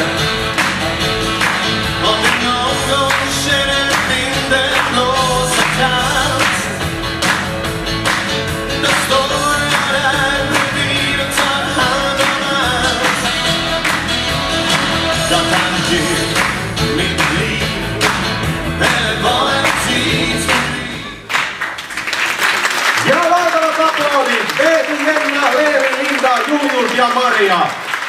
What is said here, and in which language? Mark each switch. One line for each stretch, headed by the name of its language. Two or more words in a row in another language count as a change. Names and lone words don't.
Swedish: Om du någon gång känner vinden blåsa kallt, då står jag där bredvid och tar hand om allt. Jag kan ge mitt liv eller vad en tid som blir.
Finnish: Ja valtavat aplodit, Veeti, Jenna, Leevi, Linda, Julius ja Maria.